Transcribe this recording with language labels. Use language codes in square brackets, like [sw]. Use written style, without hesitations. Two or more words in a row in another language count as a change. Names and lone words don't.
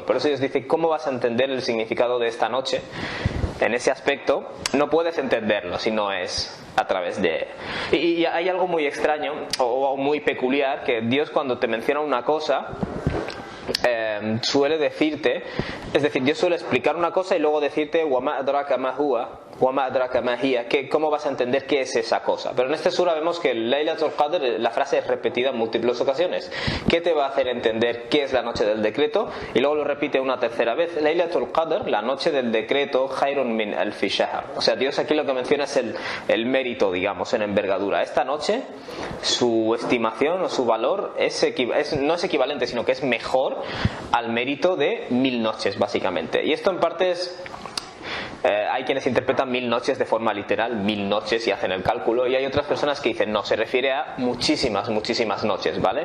[es] Por eso Dios dice, ¿cómo vas a entender el significado de esta noche? En ese aspecto no puedes entenderlo si no es a través de... Y hay algo muy extraño o muy peculiar, que Dios cuando te menciona una cosa suele decirte, es decir, Dios suele explicar una cosa y luego decirte [ar] وَمَا أَدْرَاكَ مَا هُوَ وَمَا أَدْرَاكَ مَا هِيَ, [es] ¿cómo vas a entender qué es esa cosa? Pero en este sura vemos que Laylatul Qadr, la frase es repetida en múltiples ocasiones. ¿Qué te va a hacer entender qué es la noche del decreto? Y luego lo repite una tercera vez. Laylatul Qadr, la noche del decreto, [ar] خير من ألف شهر. [es] O sea, Dios aquí lo que menciona es el mérito, digamos, en envergadura. Esta noche, su estimación o su valor no es equivalente, sino que es mejor al mérito de 1000 noches, básicamente. Y esto en parte es... hay quienes interpretan 1000 noches de forma literal, 1000 noches, y hacen el cálculo, y hay otras personas que dicen no, se refiere a muchísimas noches, ¿vale?